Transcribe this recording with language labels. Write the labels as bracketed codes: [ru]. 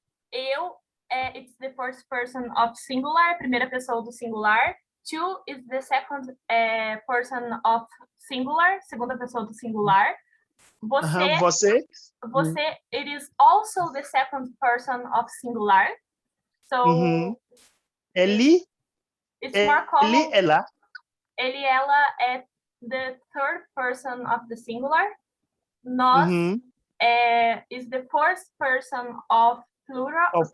[en] Eu, it's the first person of singular, [pt] primeira pessoa do singular. [en] Tu is the second person of singular, [pt] segunda pessoa do singular. [en] Você, it is also the second person of singular. So, it's more common. [pt] Ela. Ele, ela é [en] the third person of the singular. Nós is the first person of plural.